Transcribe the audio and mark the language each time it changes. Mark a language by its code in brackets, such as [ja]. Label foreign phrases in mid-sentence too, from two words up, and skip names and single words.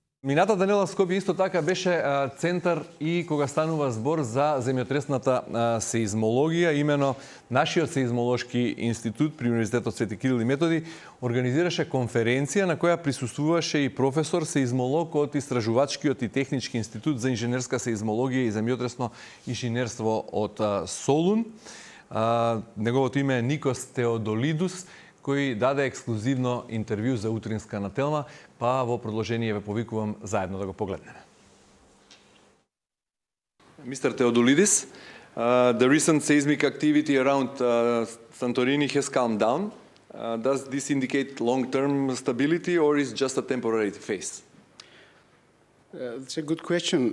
[mk] Минатата недела Скопје исто така беше центар и кога станува збор за земјотресната сеизмологија, имено нашиот сеизмолошки институт при Универзитетот Свети Кирил и Методи организираше конференција на која присуствуваше и професор сеизмолог од Истражувачкиот и технички институт за инженерска сеизмологија и земјотресно инженерство од Солун. Неговото име е Никос Теодолидис, кој даде ексклузивно интервју за утринска на Телма, па во продолжение ве повикувам заедно да го погледнеме. [en] Mr. Teodolidis, the recent seismic activity around Santorini has calmed down. Does this indicate long-term stability or is just a temporary phase? It's a good question.